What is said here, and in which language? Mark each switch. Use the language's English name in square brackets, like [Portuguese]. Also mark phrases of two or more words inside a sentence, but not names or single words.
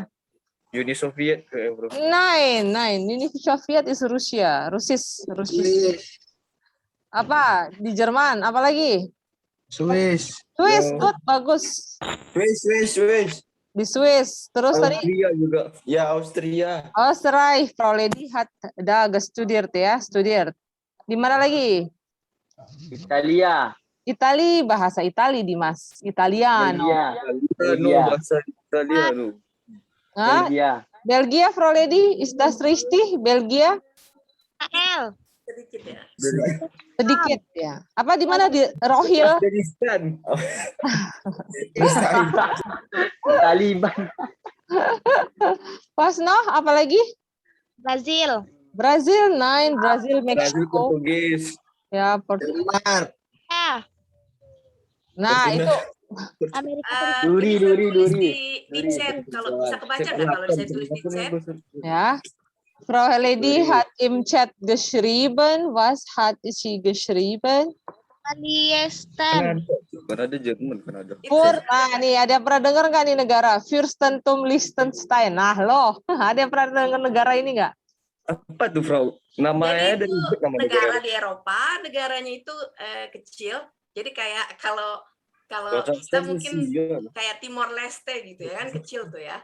[Indonesian] Uni Soviet, bro. Nein. [English] Uni Soviet is Rusia. [Indonesian] Rusis. Apa? Di Jerman, apa lagi? Swiss. Good, bagus. Swiss. Di Swiss. Terus tadi Austria juga. Ya, Austria. [German] Österreich, Frau Lady hat da gestudiert ya, studiert. [Indonesian] Di mana lagi? Italia. Itali, bahasa Itali, Dimas. Italiano. Bahasa Italiano. Hah? Belgia, [German] Frau Lady, ist das richtig? [Indonesian] Belgia? Sedikit ya. Sedikit ya. Apa di mana di Rohil? Afghanistan. Taliban. Pas noh, apa lagi? Brazil. Brazil, Brazil, Brazil, Meksiko. Portugis. Ya, Denmark. Nah, itu Amerika. Duri. Di chat, kalau bisa kebaca nggak kalau saya tulis di chat? ya. [German] Frau Lady hat im Chat geschrieben. Was hat sie geschrieben? [Indonesian] Liechtenstein. Kan ada Jerman, kan ada. Nah, nih ada pernah dengar nggak nih negara Fürstentum Liechtenstein? Nah, loh, ada yang pernah dengar negara ini nggak? Apa tuh, Frau? Namanya Jadi itu nama negara di Eropa, negaranya itu kecil. Jadi kayak kalau kita mungkin kayak Timor Leste gitu ya kan, kecil tuh ya.